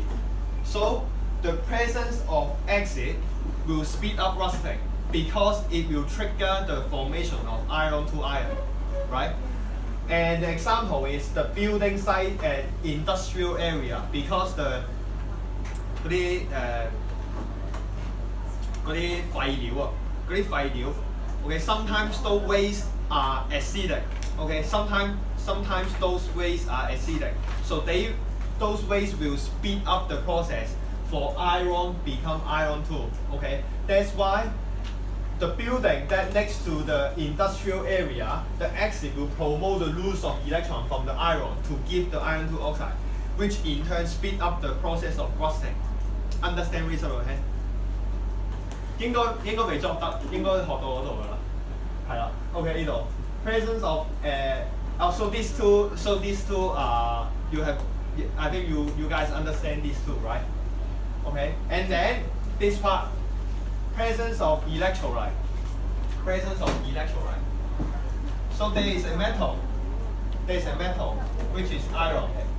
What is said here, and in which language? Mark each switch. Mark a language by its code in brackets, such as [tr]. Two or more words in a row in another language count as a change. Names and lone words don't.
[en] So the presence of acid will speed up rusting because it will trigger the formation of iron 2 ion, right? And the example is the building site and industrial area because the [yue] 嗰啲廢料 [en] okay, sometimes those wastes are acidic, okay, sometimes those wastes are acidic, so those wastes will speed up the process for iron become iron 2, okay. That's why the building that next to the industrial area, the acid will promote the loss of electron from the iron to give the iron 2 oxide, which in turn speed up the process of rusting. Understand reason, okay? [yue] 應該未作得，應該學到嗰度㗎啦，係啦。 [en] OK 呢度 presence of so these two you have, I think you guys understand these two, right? Okay, and then this part, presence of electrolyte. So there is a metal which is iron.